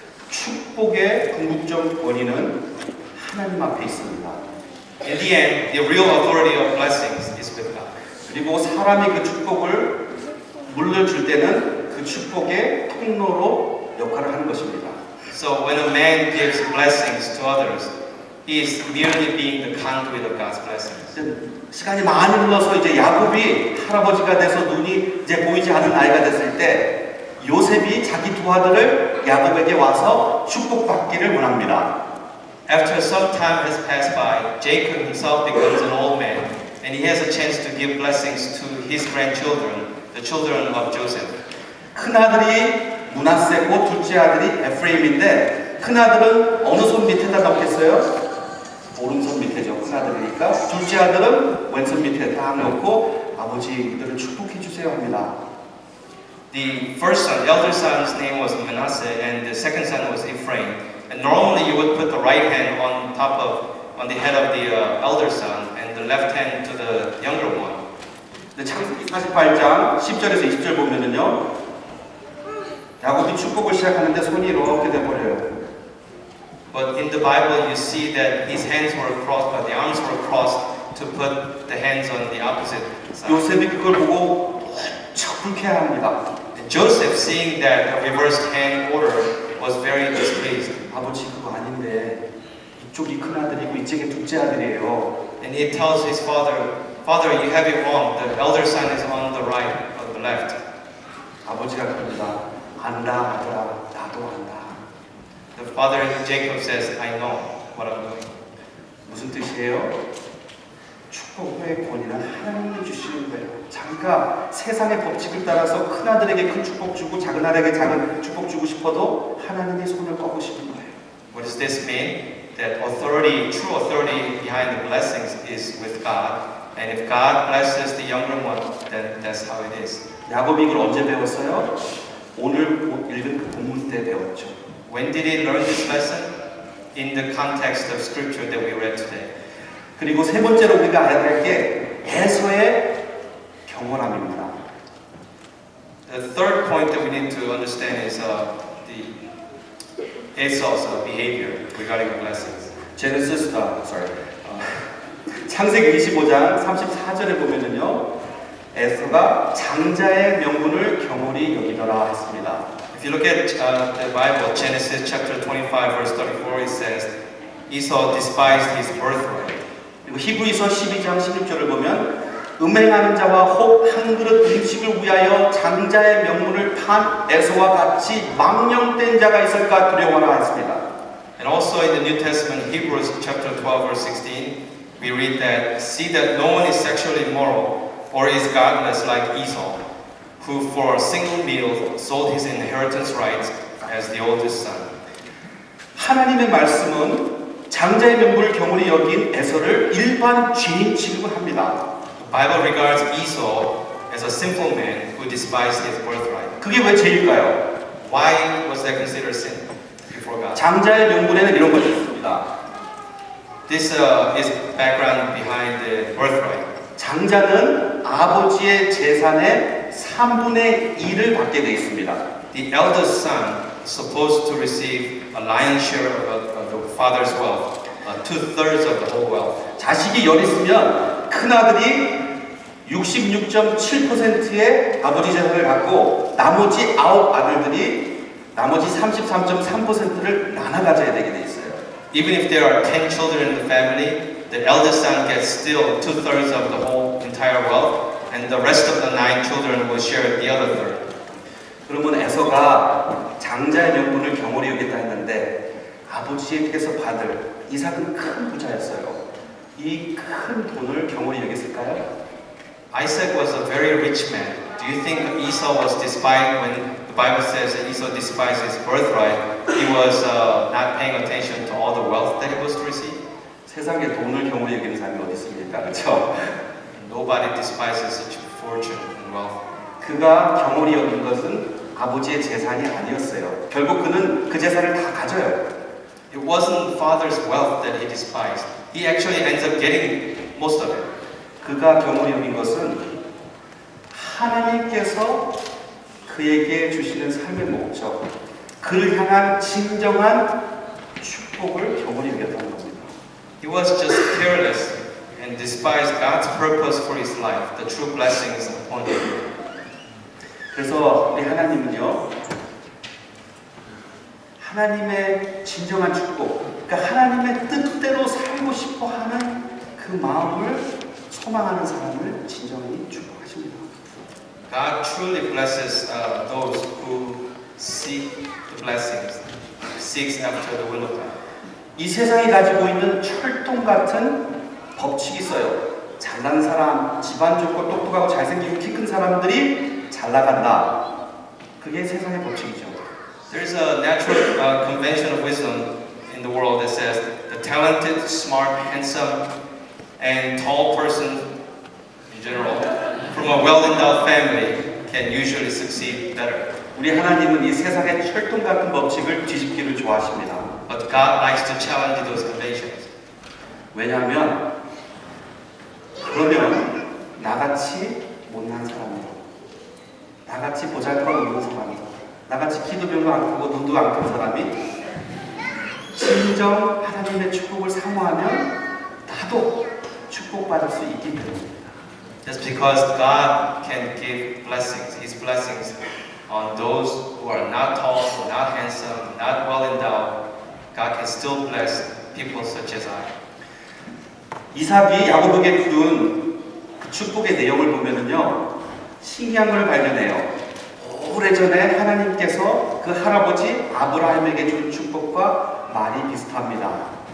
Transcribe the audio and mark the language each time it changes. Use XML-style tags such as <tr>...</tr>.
<ko>축복의 궁극적 원인은 하나님 앞에 있습니다.</ko> <en>In the end, the real authority of blessings is with God.</en> <ko>그리고 사람이 그 축복을 물려줄 때는 그 축복의 통로로 역할을 하는 것입니다.</ko> <en>So when a man gives blessings to others, he is merely being the conduit of God's blessings.</en> <ko>시간이 많이 흘러서 이제 야곱이 할아버지가 돼서 눈이 이제 보이지 않은 나이가 됐을 때 요셉이 자기 두 아들을 야곱에게 와서 축복받기를 원합니다.</ko> <en>After some time has passed by, Jacob himself becomes an old man, and he has a chance to give blessings to his grandchildren, the children of Joseph.</en> <ko>큰 아들이 므낫세고 둘째 아들이 에프레임인데 큰 아들은 어느 손 밑에다 넣겠어요? 오른손 밑에죠. 큰 아들이니까 둘째 아들은 왼손 밑에 딱 넣고 아버지 이들을 축복해 주세요 합니다.</ko> <en>The first son, elder son's name was Manasseh, and the second son was Ephraim. And normally you would put the right hand on the head of the elder son, and the left hand to the younger one.</en> <ko>근데 창세기 48장 10절에서 20절 보면은요, 야곱이 축복을 시작하는데 손이 이렇게 돼버려요.</ko> <en>But in the Bible, you see that his hands were crossed, but the arms were crossed to put the hands on the opposite side.</en> <ko>요셉이 그걸 보고 척 불쾌해합니다.</ko> <en>And Joseph, seeing that a reversed hand order, was very displeased.</en> <ko>아버지 그거 아닌데 이쪽이 큰 아들이고 이쪽이 둘째 아들이에요.</ko> <en>And he tells his father, "Father, you have it wrong. The elder son is on the right, on the left."</en> <ko>아버지가 그럽니다. 안다 아들아, 나도 안다.</ko> <en>The father Jacob says, "I know what I'm doing."</en> <ko>무슨 뜻이에요? 축복의 권위는 하나님이 주시는 거예요. 자기가 세상의 법칙을 따라서 큰 아들에게 큰 축복 주고 작은 아들에게 작은 축복 주고 싶어도 하나님이 손을 꺾고 싶은 거예요.</ko> <en>What does this mean? That authority, true authority behind the blessings is with God. And if God blesses the younger one, then that's how it is.</en> <ko>야곱이 이걸 언제 배웠어요? 오늘 읽은 그 본문 때 배웠죠.</ko> <en>When did he learn this lesson? In the context of scripture that we read today.</en> <ko>그리고 세 번째로 우리가 알아야 될 게 에서의 경건함입니다.</ko> <en>The third point that we need to understand is the Esau's behavior regarding the blessings. 제네시스</en> <ko>창세기 25장 34절에 보면은요, 에서가 장자의 명분을 경홀히 여기더라 했습니다.</ko> <en>If you look at the Bible, Genesis chapter 25, verse 34, it says, Esau despised his birthright.</en> <ko>그리고 히브리서 12장 16절을 보면 음행하는 자와 혹 한 그릇 음식을 위하여 장자의 명분을 판 에서와 같이 망령된 자가 있을까 두려워라 했습니다.</ko> <en>And also in the New Testament, Hebrews chapter 12, verse 16, we read that, See that no one is sexually immoral or is godless like Esau, who for a single meal sold his inheritance rights as the oldest son.</en> <ko>하나님의 말씀은 장자의 명분을 경홀히 여긴 에서를 일반 죄인 취급을 합니다.</ko> <en>The Bible regards Esau as a sinful man who despised his birthright.</en> <ko>그게 왜 죄일까요?</ko> <en>Why was that considered sin before God?</en> <ko>장자의 명분에는 이런 것이 있습니다.</ko> <en>This is background behind the birthright.</en> <ko>장자는 아버지의 재산의 3분의 1을 받게 되어 있습니다.</ko> <en>The eldest son is supposed to receive a lion's share of the father's wealth, 2/3 of the whole wealth.</en> <ko>자식이 열 있으면 큰아들이 66.7%의 아버지 재산을 갖고 나머지 9 아들들이 나머지 33.3%를 나눠 가져야 되게 돼 있어요.</ko> <en>Even if there are 10 children in the family, the eldest son gets still 2/3 of the whole entire wealth, and the rest of the 9 children will share the other third.</en> <ko>그러면 에서가 장자의 명분을 경홀히 여겼다 했는데 아버지에게서 받을 이삭은 큰 부자였어요. 이 큰 돈을 경홀히 여겼을까요?</ko> <en>Isaac was a very rich man. Do you think Esau was despised when the Bible says that Esau despised his birthright? He was not paying attention to all the wealth that he was to receive?</en> <ko>세상에 돈을 경홀히 여기는 사람이 어디 있습니까? 그렇죠?</ko> <en>Nobody despises such fortune and wealth.</en> <ko>그가 경홀히 여긴 것은 아버지의 재산이 아니었어요. 결국 그는 그 재산을 다 가져요.</ko> <en>It wasn't father's wealth that he despised. He actually ends up getting most of it.</en> <ko>그가 경홀히 여긴 것은 하나님께서 그에게 주시는 삶의 목적, 그를 향한 진정한 축복을 경홀히 여겼다는 겁니다.</ko> <en>He was just careless and despised God's purpose for his life, the true blessings upon him.</en> <ko>그래서 우리 하나님은요, 하나님의 진정한 축복, 그러니까 하나님의 뜻대로 살고 싶어 하는 그 마음을 소망하는 사람을 진정히 축복하십니다.</ko> <en>God truly blesses those who seek the blessings, seeks after the will of God.</en> <ko>이 세상이 가지고 있는 철동 같은 법칙이 있어요. 잘난 사람, 집안 좋고 똑똑하고 잘생기고 키 큰 사람들이 잘 나간다. 그게 세상의 법칙이죠.</ko> <en>There's a natural convention of wisdom in the world that says the talented, smart, handsome, and tall person in general from a well-endowed family can usually succeed better.</en> <ko>우리 하나님은 이 세상의 철동 같은 법칙을 뒤집기를 좋아하십니다.</ko> <en>But God likes to challenge those conventions.</en> <ko>왜냐하면 그러면 나같이 못난 사람이다. 나같이 보잘것없는 사람이다. 나같이 키도 별로 안 크고 눈도 안 큰 사람이 진정 하나님의 축복을 사모하면 나도 축복받을 수 있기 때문입니다.</ko> <en>Just because God can give blessings, His blessings on those who are not tall, not handsome, not well endowed, God can still bless people such as I.</en> <ko>이삭이 야곱에게 준 그 축복의 내용을 보면은요, 신기한 걸 발견해요. 오래전에 하나님께서 그 할아버지 아브라함에게 준 축복과 많이 비슷합니다.</ko>